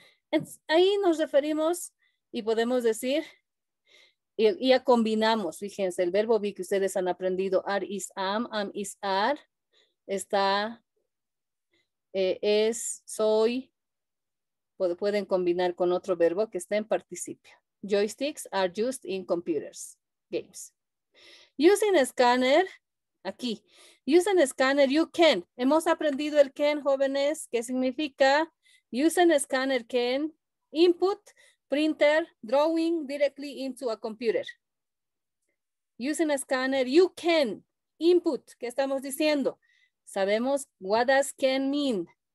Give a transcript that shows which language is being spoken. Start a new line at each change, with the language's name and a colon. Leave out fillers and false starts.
Spanish: Entonces, ahí nos referimos y podemos decir, y ya combinamos, fíjense, el verbo be que ustedes han aprendido, are, is, am is, are, está, es, soy, pueden combinar con otro verbo que está en participio.
English: Joysticks are used in computers, games. Using a scanner, aquí. Using a scanner, you can.
Spanish: Hemos aprendido el can, jóvenes, ¿qué significa?
English: Using a scanner can input, printer, drawing directly into a computer. Using a scanner, you can input.
Spanish: ¿Qué estamos diciendo?
English: Sabemos what does can mean.